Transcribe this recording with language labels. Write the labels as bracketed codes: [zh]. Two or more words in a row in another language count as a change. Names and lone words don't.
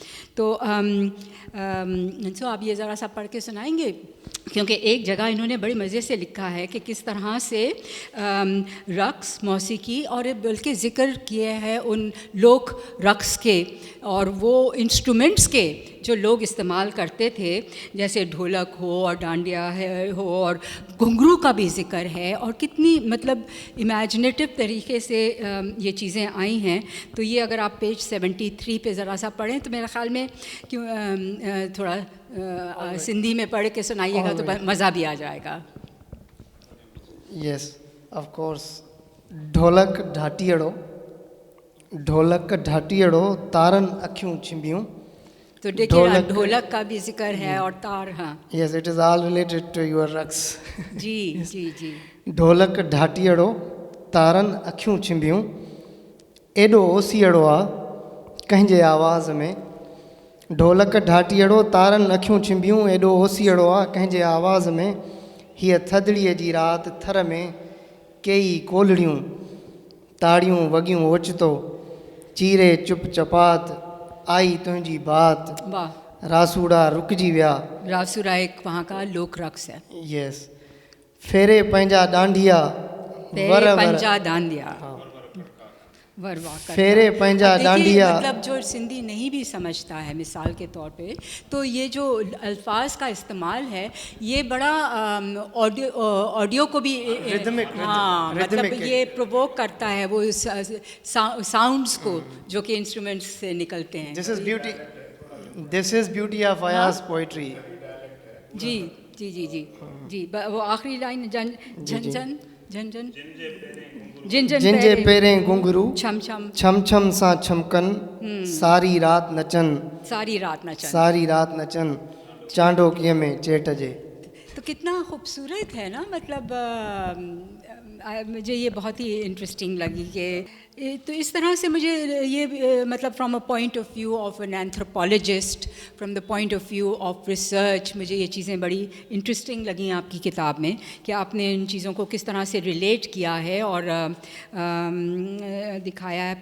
[ur] تو آپ یہ ذرا سا پڑھ کے سنائیں گے، کیونکہ ایک جگہ انہوں نے بڑے مزے سے لکھا ہے کہ کس طرح سے رقص، موسیقی، اور بلکہ ذکر کیا ہے ان لوک رقص کے اور وہ انسٹرومنٹس کے جو لوگ استعمال کرتے تھے، جیسے ڈھولک ہو اور ڈانڈیا ہو، اور گھنگرو کا بھی ذکر ہے، اور کتنی مطلب امیجنیٹو طریقے سے یہ چیزیں آئی ہیں. تو یہ اگر آپ پیج 73 پہ ذرا سا پڑھیں تو میرے خیال میں تھوڑا سندھی میں پڑھ کے سنائیے گا تو مزہ بھی آ جائے گا. [en] Yes, of course. [sd] ڈھولک ڈھاٹیڑو تارن اکھیوں چمبیوں. [ur] تو دیکھیے ڈھولک کا بھی ذکر ہے اور تار. ہاں [en] Yes, it is all related to your raqs. [ur] جی جی جی. [sd] ڈھولک ڈھاٹیڑو تارن اکھیوں چمبیوں، ایڈو اوسیڑو آ کنहिंजे आवाज़ में. ढोलक ढाटीअड़ो तारनि अखियूं चिंबियूं, एॾो ओसीअड़ो आहे कंहिंजे आवाज़ में. हीअ थधिड़ीअ जी राति थर में कई कोलड़ियूं ताड़ियूं वगियूं ओचितो चीरे चुप चपात आई तुंहिंजी बात वाह, रासूड़ा रुकजी विया [ur] راسورا ایک وہاں کا لوک رقص ہے. [sd] यस फेरे पंहिंजा डांडिया फेरे वर वर पंजा डांडिया, वर वाह करता। फेरे पंजा [ur] اب دیکھیے, ڈانڈیا مطلب جو سندھی نہیں بھی سمجھتا ہے مثال کے طور پہ، تو یہ جو الفاظ کا استعمال ہے یہ بڑا آڈیو کو بھی ہاں مطلب یہ پرووک کرتا ہے وہ ساؤنڈز کو جو کہ انسٹرومنٹس سے نکلتے ہیں. [en] This is beauty of Ayaz poetry. [ur] جی جی جی جی جی وہ آخری لائن जन झन झन झन झन जिन [sd] जिन जे पेरें घुंघरू छम छम छम छम सां छमकन सारी रात नचन सारी रात नचन। सारी रात नचन चांडोकीअ में चेट जे। [ur] تو کتنا خوبصورت ہے نا، مطلب مجھے یہ بہت ہی انٹرسٹنگ لگی کہ تو اس طرح سے مجھے یہ مطلب [en] from a point of view of an anthropologist, from the point of view of research, [ur] مجھے یہ چیزیں بڑی انٹرسٹنگ لگی آپ کی کتاب میں کہ آپ نے ان چیزوں کو کس طرح سے ریلیٹ کیا ہے اور دکھایا ہے.